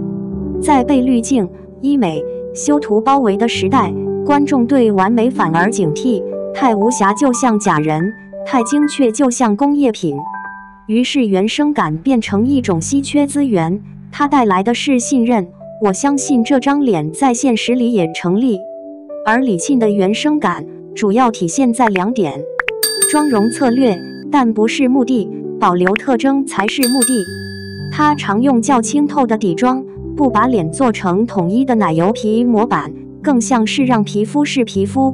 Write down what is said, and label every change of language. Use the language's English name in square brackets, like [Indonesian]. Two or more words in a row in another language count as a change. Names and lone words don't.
[Chinese] 在被濾鏡、醫美、修圖包圍的時代，觀眾對完美反而警惕，太無瑕就像假人，太精確就像工業品。於是原生感變成一種稀缺資源，它帶來的是信任。我相信這張臉在現實裡也成立。而李沁的原生感主要體現在2點：妝容策略，但不是目的，保留特徵才是目的。她常用較清透的底妝，不把臉做成統一的奶油皮模板，更像是讓皮膚是皮膚。